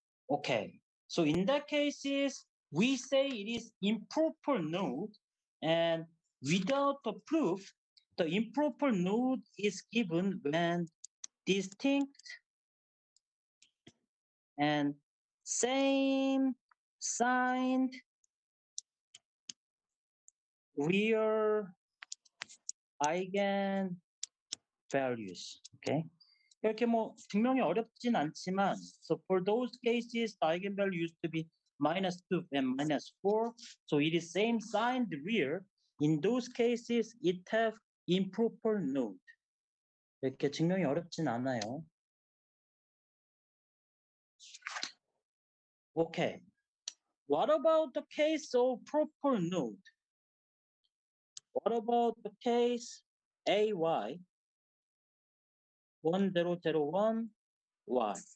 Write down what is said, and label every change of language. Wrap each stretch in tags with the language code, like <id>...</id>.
<en>Okay, so in that case we say it is improper node, and without the proof, the improper node is given when distinct and same signed real eigenvalues. Okay.</en> <ko>이렇게 뭐 증명이 어렵진 않지만,</ko> <en>so for those cases, the eigenvalue used to be -2 and -4, so it is same signed real. In those cases, it have improper node.</en> <ko>이렇게 증명이 어렵진 않아요.</ko> <en>Okay. What about the case of proper node? What about the case AY 1001 Y?</en>